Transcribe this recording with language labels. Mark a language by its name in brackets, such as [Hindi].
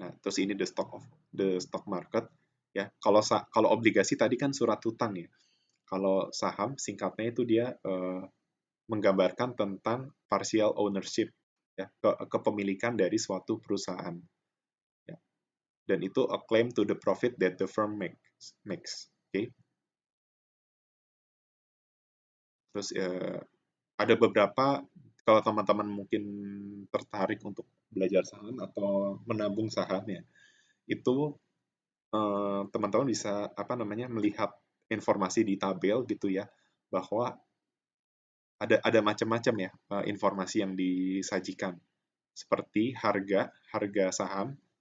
[Indonesian] Nah, terus ini [English] the stock market [Indonesian] ya. Kalau obligasi tadi kan surat utang ya. Kalau saham singkatnya itu dia menggambarkan tentang partial ownership ya, kepemilikan dari suatu perusahaan ya. Dan itu [English] a claim to the profit that the firm makes. Oke. Okay? [Indonesian] Terus ada beberapa, kalau teman-teman mungkin tertarik untuk belajar saham atau menabung saham ya, itu teman-teman bisa apa namanya melihat informasi di tabel gitu ya, bahwa ada macam-macam ya informasi yang disajikan, seperti harga saham.